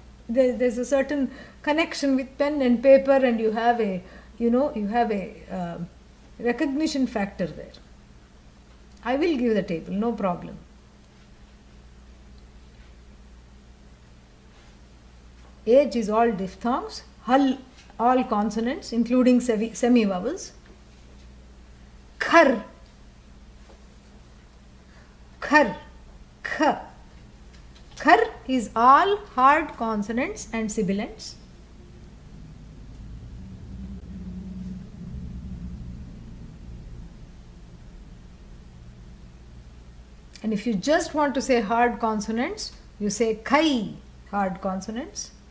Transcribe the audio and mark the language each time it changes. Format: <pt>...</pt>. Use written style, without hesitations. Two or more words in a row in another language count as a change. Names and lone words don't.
<en>There's a certain connection with pen and paper and you have a recognition factor there. I will give the table, no problem. H is all diphthongs, hal all consonants including semi-vowels. Khar, kh. Khar is all hard consonants and sibilants. And if you just want to say hard consonants, you say khai, hard consonants.</en>